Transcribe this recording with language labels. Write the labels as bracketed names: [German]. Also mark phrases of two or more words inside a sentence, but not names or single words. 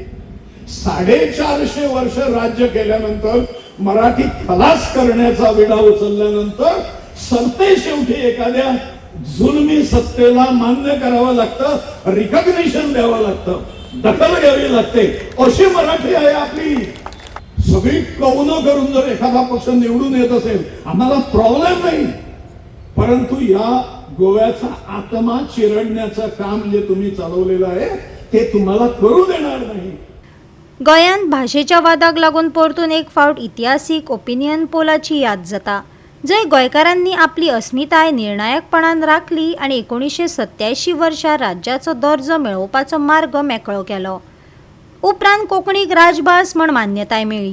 [Marathi] 450 वर्ष राज्य केल्यानंतर, मराठी खलास करण्याचा विडा उचलल्यानंतर सरते शेवटी एखाद्या जुलमी सत्तेला मान्य करावं लागतं, रिकॉग्निशन द्यावं लागतं, दखल घ्यावी लागते। अशी मराठी आहे आपली। सगळी कौनं करून जर एखादा पक्ष निवडून येत असेल आम्हाला प्रॉब्लेम नाही, परंतु या गोव्याचा आत्मा चिरडण्याचं काम जे तुम्ही चालवलेलं आहे ते तुम्हाला करू देणार नाही। [Konkani] गोंयांत भाशेच्या वादाक लागून परतून एक फावट इतिहासीक [English] opinion poll [Konkani] याद जाता, जंय गोंयकारांनी आपली अस्मिताय निर्णायकपणान राखली आणि 1987 वर्सा राज्याचो दर्जो मेळोवपाचो मार्ग मेकळो केलो। उपरांत कोंकणीक राजभास म्हण मान्यताय मेळ्ळी।